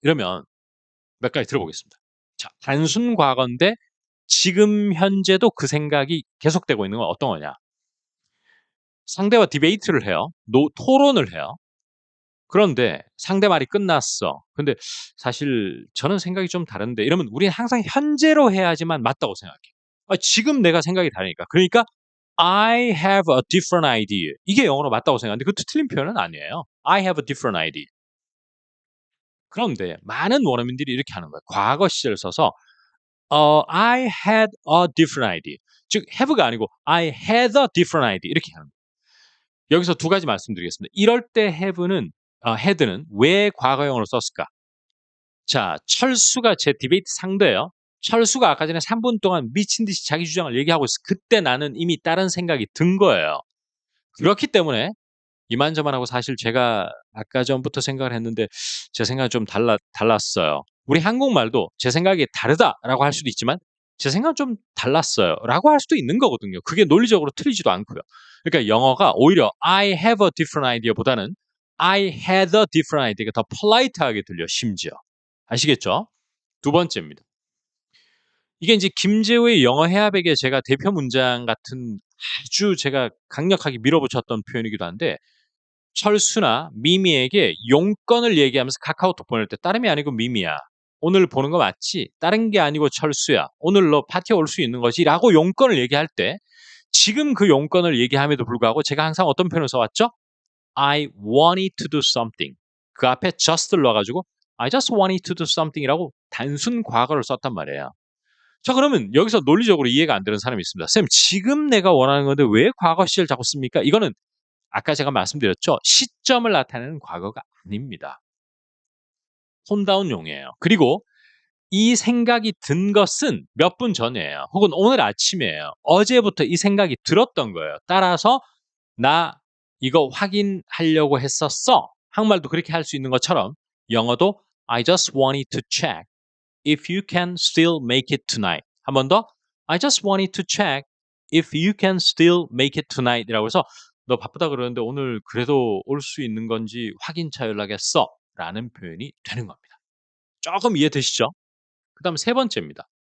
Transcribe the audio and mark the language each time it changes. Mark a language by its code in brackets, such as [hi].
[ko] 이러면 몇 가지 들어보겠습니다. 자, 단순 과거인데 지금 현재도 그 생각이 계속되고 있는 건 어떤 거냐? 상대와 디베이트를 해요. 토론을 해요. 그런데 상대 말이 끝났어. 근데 사실 저는 생각이 좀 다른데 이러면 우리는 항상 현재로 해야지만 맞다고 생각해요. 지금 내가 생각이 다르니까. 그러니까 [en] I have a different idea. [ko] 이게 영어로 맞다고 생각하는데 그것도 틀린 표현은 아니에요. [en] I have a different idea. [ko] 그런데 많은 원어민들이 이렇게 하는 거예요. 과거 시제를 써서 [en] I had a different idea. [ko] 즉 have가 아니고 [en] I had a different idea [ko] 이렇게 하는 거예요. 여기서 두 가지 말씀드리겠습니다. 이럴 때 had는 왜 과거형으로 썼을까? 자, 철수가 제 디베이트 상대예요. 철수가 아까 전에 3분 동안 미친 듯이 자기 주장을 얘기하고 있어. 그때 나는 이미 다른 생각이 든 거예요. 그렇기 때문에 이만저만하고 사실 제가 아까 전부터 생각을 했는데 제 생각은 좀 달랐어요. 우리 한국말도 제 생각이 다르다라고 할 수도 있지만 제 생각은 좀 달랐어요라고 할 수도 있는 거거든요. 그게 논리적으로 틀리지도 않고요. 그러니까 영어가 오히려 [en] I have a different idea보다는 I had a different idea가 더 polite하게 들려 심지어. [ko] 아시겠죠? 두 번째입니다. 이게 이제 김재호의 영어 해압에게 제가 대표 문장 같은 아주 제가 강력하게 밀어붙였던 표현이기도 한데 철수나 미미에게 용건을 얘기하면서 카카오톡 보낼 때 다름이 아니고 미미야. 오늘 보는 거 맞지? 다른 게 아니고 철수야. 오늘 너 파티에 올 수 있는 거지? 라고 용건을 얘기할 때 지금 그 용건을 얘기함에도 불구하고 제가 항상 어떤 표현을 써왔죠? [en] I wanted to do something. [ko] 그 앞에 just를 넣어가지고 [en] I just wanted to do something [ko] 이라고 단순 과거를 썼단 말이에요. 자 그러면 여기서 논리적으로 이해가 안 되는 사람이 있습니다. 쌤 지금 내가 원하는 건데 왜 과거 시를 자꾸 씁니까? 이거는 아까 제가 말씀드렸죠. 시점을 나타내는 과거가 아닙니다. 톤다운용이에요. 그리고 이 생각이 든 것은 몇 분 전이에요. 혹은 오늘 아침이에요. 어제부터 이 생각이 들었던 거예요. 따라서 나 이거 확인하려고 했었어. 한국말도 그렇게 할 수 있는 것처럼 영어도 [en] I just wanted to check if you can still make it tonight. [ko] 한 번 더. [en] I just wanted to check if you can still make it tonight [ko] 이라고 해서 너 바쁘다 그러는데 오늘 그래도 올 수 있는 건지 확인차 연락했어 라는 표현이 되는 겁니다. 조금 이해되시죠? 그 다음 세 번째입니다.